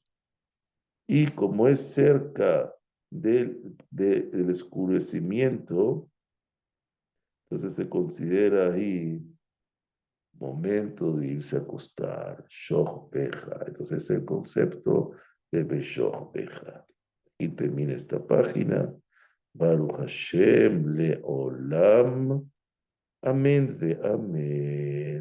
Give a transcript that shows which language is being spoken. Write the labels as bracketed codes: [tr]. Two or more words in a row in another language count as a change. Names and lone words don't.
[es] Y como es cerca del oscurecimiento, entonces se considera ahí momento de irse a acostar, [he] שכבך. [es] Entonces es el concepto de [he] בשכבך. [es] Y termina esta página. [he] ברוך השם לעולם. אמן ואמן.